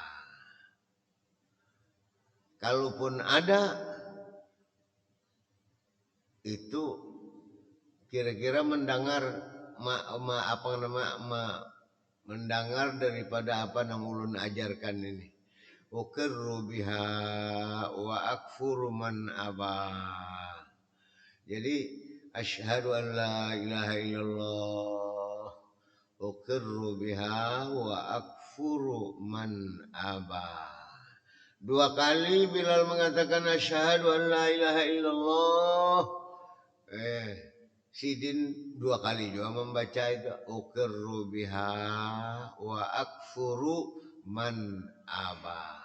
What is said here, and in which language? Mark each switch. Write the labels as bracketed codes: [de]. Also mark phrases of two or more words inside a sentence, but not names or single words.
[id] Kalaupun ada itu kira-kira mendengar mendengar daripada apa yang ulun ajarkan ini. [ar] أقر بها وأكفر من أبى. Jadi أشهد أن لا إله إلا الله أقر بها وأكفر من أبى. [id] Dua kali Bilal mengatakan [ar] أشهد أن لا إله إلا الله. [id] Sidin 2 kali juga membaca itu [ar] أقر بها وأكفر من أبى.